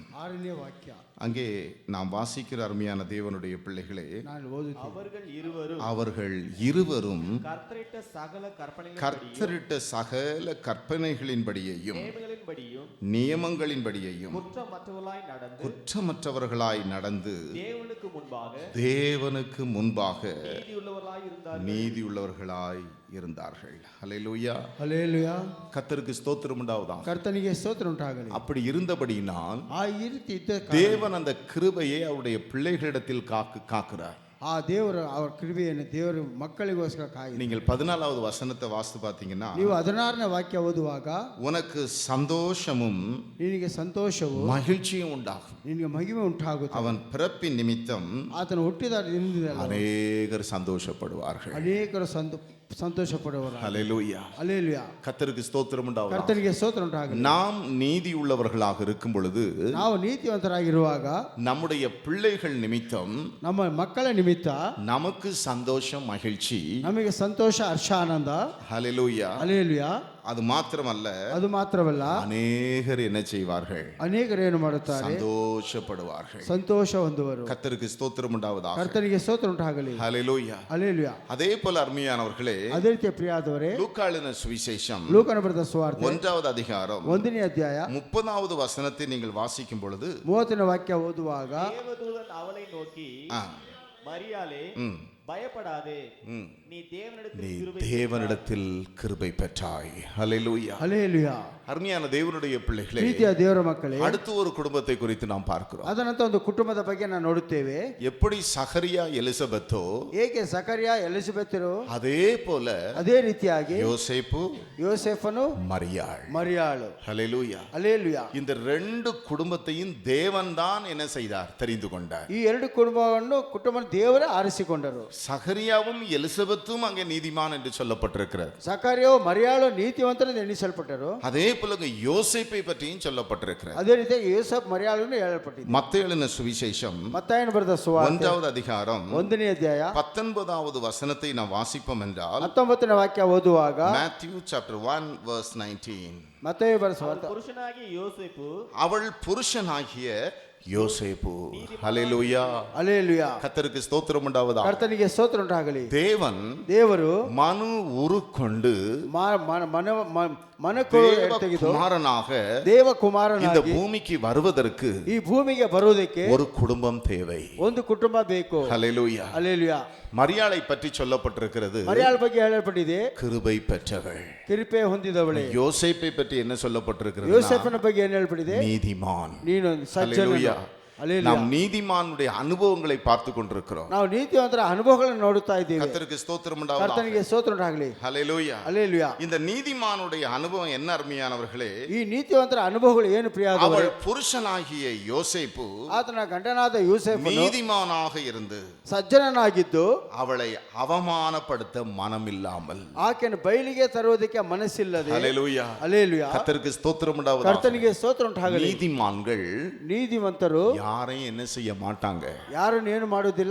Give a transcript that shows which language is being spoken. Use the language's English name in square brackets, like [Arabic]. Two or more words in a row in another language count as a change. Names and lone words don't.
[Tamil] அங்கே நாம் வாசிக்கிற அருமையான தேவனுடைய பிள்ளைகளே, அவர்கள் இருவரும் கர்த்தரிட்ட சகல கற்பனைகளின்படியையும் நியமங்களின்படியையும் குற்றமற்றவர்களாய் நடந்து தேவனுக்கு முன்பாக நீதியுள்ளவர்களாய் இருந்தார்கள். ஹல்லேலூயா. ஹல்லேலூயா. கர்த்தருக்கு ஸ்தோத்திரம் உண்டாவதாக. கர்த்தனுக்கு ஸ்தோத்திரம் உண்டாகಲಿ. அப்படி இருந்தபடினால் தேவன் அந்த கிருபையை அவருடைய பிள்ளைகளிடத்தில் காக்கிறார். [Kannada] ಆ ದೇವರು ಅವರ ಕೃಪೆಯನ್ನು ದೇವರು ಮಕ್ಕಳಿಗೋಸ್ಕರ ಕಾಯಿ. [Tamil] நீங்கள் 14வது வசனத்தை வாசித்து பார்த்தீங்கன்னா, [Kannada] ನೀವು 16ನೇ ವಾಕ್ಯ ಓದುವಾಗ [Tamil] உனக்கு சந்தோஷமும் [Kannada] ನಿನಗೆ ಸಂತೋಷವು [Tamil] மகிழ்ச்சியும் உண்டாகும். [Kannada] ನಿನಗೆ ಮಹಿಮೆ ಉಂಟಾಗುತ್ತದೆ. [Tamil] அவன் பிறப்பின் நிமித்தம் [Kannada] ಆತನು ಹುಟ್ಟಿದ ದಿನದಿಂದ [Tamil] அநேகர் சந்தோஷப்படுவார்கள். [Kannada] ಅನೇಕರು ಸಂತೋಷಪಡುವರು. [Tamil] ஹல்லேலூயா. ஹல்லேலூயா. கர்த்தருக்கு ஸ்தோத்திரம் உண்டாவதாக. கர்த்தருக்கு ஸ்தோத்திரம் உண்டாகಲಿ. நாம் நீதி உள்ளவர்களாக இருக்கும் பொழுது, [Kannada] ನಾವು ನೀತಿವಂತರಾಗಿರುವಾಗ [Tamil] நம்முடைய பிள்ளைகள் நிமித்தம், [Kannada] ನಮ್ಮ ಮಕ್ಕಳ ನಿಮಿತ್ತ [Tamil] நமக்கு சந்தோஷம் மகிழ்ச்சி, [Kannada] ನಮಗೆ ಸಂತೋಷ ಹರ್ಷ ಆನಂದ. [Tamil] ஹல்லேலூயா. ஹல்லேலூயா. அது மாத்திரமல்ல, அது மாத்திரமல்ல, அநேகர் என்ன செய்வார்கள்? [Kannada] ಅನೇಕರು ಏನು ಮಾಡುತ್ತಾರೆ? [Tamil] சந்தோஷப்படுவார்கள். [Kannada] ಸಂತೋಷ ಹೊಂದುವರು. [Tamil] கர்த்தருக்கு ஸ்தோத்திரம் உண்டாவதாக. கர்த்தருக்கு ஸ்தோத்திரம் உண்டாಗಲಿ. ஹல்லேலூயா. ஹல்லேலூயா. அதே போல அருமையானவர்களே, [Kannada] ಅದೇ ರೀತಿಯ ಪ್ರಿಯಾದವರೇ, [Tamil] லூக்கா எழுதின சுவிசேஷம் [Kannada] ಲೂಕನ ಬರೆದ ಸುವಾರ್ತೆ [Tamil] 1வது அதிகாரம் [Kannada] 1ನೇ ಅಧ್ಯಾಯ [Tamil] 30வது வசனத்தை நீங்கள் வாசிக்கும் பொழுது, [Kannada] 30ನೇ ವಾಕ್ಯ ಓದುವಾಗ, [Tamil] தேவதூதன் அவளை நோக்கி, மரியாளே, பயப்படாதே, நீ நீ தேவனிடத்தில் தேவனிடத்தில் கிருபை பெற்றாய். ஹல்லேலூயா. [Kannada] ಹಲ್ಲೆಲೂಯಾ. [Tamil] அருமையான தேவனுடைய பிள்ளைகளே, [Kannada] ಪ್ರೀತಿಯ ದೇವರ ಮಕ್ಕಳೇ, [Tamil] அடுத்து ஒரு குடும்பத்தை குறித்து நாம் பார்க்கிறோம். [Kannada] ಅದನಂತರ ಒಂದು ಕುಟುಂಬದ ಬಗ್ಗೆ ನಾವು ನೋಡುತ್ತೇವೆ. [Tamil] எப்படி சகரியா எலிசபெத்தோ [Kannada] ಏಕೆ ಸಕರ್ಯ ಎಲಿಸಬೆತರು [Tamil] அதே போல [Kannada] ಅದೇ ರೀತಿಯಾಗಿ [Tamil] யோசேப்பு [Kannada] ಯೋಸೇಫನು [Tamil] மரியாள். [Kannada] ಮರಿಯಾಳು. [Tamil] ஹல்லேலூயா. [Kannada] ಹಲ್ಲೆಲೂಯಾ. [Tamil] இந்த ரெண்டு குடும்பத்தையும் தேவன் தான் என்ன செய்தார்? தெரிந்து கொண்டார். [Kannada] ಈ ಎರಡು ಕುಟುಂಬ ದೇವರೇ ಆರಿಸಿಕೊಂಡರು. [Tamil] சகரியாவும் எலிசபெத்தும் அங்கே நீதிமான் என்று சொல்லப்பட்டிருக்கிறது. [Kannada] ಸಕರ್ಯವು ಮರಿಯಾಳು ನೀತಿವಂತರು ಎಣಿಸಲ್ಪಟ್ಟರು. [Tamil] அதே போல யோசேப்பை பற்றியும் சொல்லப்பட்டிருக்கிறது. [Kannada] ಅದೇ ರೀತಿಯಾಗಿ ಯೋಸೇಫ್ ಮರಿಯಾಳನ್ನು ಹೇಳಲ್ಪಟ್ಟಿದೆ. [Tamil] மத்தேயு எழுதின சுவிசேஷம் [Kannada] ಮತ್ತಾಯನು ಬರೆದ ಸುವಾರ್ತೆ [Tamil] 1வது அதிகாரம் [Kannada] 1ನೇ ಅಧ್ಯಾಯ [Tamil] 19வது வசனத்தை நாம் வாசிப்போம் என்றால் [Kannada] 19ನೇ ವಾಕ್ಯ ಓದುವಾಗ [English] Matthew chapter 1 verse 19. [Kannada] ಮತ್ತಾಯ ಬರೆದ ಸುವಾರ್ತೆ [Tamil] புருஷனாகிய யோசேப்பு அவள் புருஷனாகிய யோசேப்பு. ஹல்லேலூயா. [Kannada] ಹಲ್ಲೆಲೂಯಾ. [Tamil] கர்த்தருக்கு ஸ்தோத்திரம் உண்டாவதாக. [Kannada] ಕರ್ತನಿಗೆ ಸ್ತೋತ್ರ ಉಂಟಾಗಲಿ. [Tamil] தேவன் [Kannada] ದೇವರು [Tamil] மனு உருக்கொண்டு [Kannada] ತೆಗೆದು [Tamil] குமாரனாக [Kannada] ದೇವ [Tamil] இந்த [Kannada] ಕುಮಾರನಾಗಿ [Tamil] பூமிக்கு வருவதற்கு [Kannada] ಈ ಭೂಮಿಗೆ ಬರುವುದಕ್ಕೆ [Tamil] ஒரு குடும்பம் தேவை. [Kannada] ಒಂದು ಕುಟುಂಬ ಬೇಕು. [Tamil] ஹல்லேலூயா. [Kannada] ಹಲ್ಲೆಲೂಯಾ. [Tamil] மரியாளை பற்றி சொல்லப்பட்டிருக்கிறது [Kannada] ಮರಿಯಾಳ ಬಗ್ಗೆ ಹೇಳಲ್ಪಟ್ಟಿದೆ [Tamil] கிருபை பெற்றவள். [Kannada] ಕಿರುಪೆ ಹೊಂದಿದವಳೆ. [Tamil] யோசேப்பை பற்றி என்ன சொல்லப்பட்டிருக்கிறது? [Kannada] ಯೋಸೇಫನ ಬಗ್ಗೆ ಏನು ಹೇಳಲ್ಪಟ್ಟಿದೆ? [Tamil] நீதிமான். [Kannada] ನೀನು ಸಜ್ಜನ. [Tamil] ஹல்லேலூயா. [Kannada] ಹಲ್ಲೆಲೂಯಾ. [Tamil] நாம் நீதிமானுடைய அனுபவங்களை பார்த்து கொண்டிருக்கிறோம். [Kannada] ನಾವು ನೀತಿವಂತರ ಅನುಭವಗಳನ್ನು ನೋಡುತ್ತಾ ಇದ್ದೇವೆ. [Tamil] கர்த்தருக்கு ஸ்தோத்திரம் உண்டாவதாக. [Kannada] ಕರ್ತನಿಗೆ ಸ್ತೋತ್ರ ಉಂಟಾಗಲಿ. [Tamil] ஹல்லேலூயா. [Kannada] ಹಲ್ಲೆಲೂಯಾ. [Tamil] இந்த நீதிமானுடைய அனுபவம் என்ன அருமையானவர்களே? [Kannada] ಈ ನೀತಿವಂತರ ಅನುಭವಗಳು ಏನು ಪ್ರಿಯವಾದವರೇ? [Tamil] அவள் புருஷனாகிய யோசேப்பு [Kannada] ಆತನ ಗಂಡನಾದ ಯೋಸೇಫನು [Tamil] நீதிமானாக இருந்து [Kannada] ಸಜ್ಜನನಾಗಿದ್ದು [Tamil] அவளை அவமானப்படுத்த மனமில்லாமல். [Kannada] ಆಕೆಯನ್ನು ಬಯಲಿಗೆ ತರುವುದಕ್ಕೆ ಮನಸ್ಸಿಲ್ಲದೆ. [Tamil] ஹல்லேலூயா. [Kannada] ಹಲ್ಲೆಲೂಯಾ. [Tamil] கர்த்தருக்கு ஸ்தோத்திரம் உண்டாவதாக. [Kannada] ಕರ್ತನಿಗೆ ಸ್ತೋತ್ರ ಉಂಟಾಗಲಿ. [Tamil] நீதிமான்கள் [Kannada] ನೀತಿವಂತರು [Tamil] யாரையும் என்ன செய்ய மாட்டாங்க? [Kannada] ಯಾರನ್ನು ಏನು ಮಾಡುವುದಿಲ್ಲ,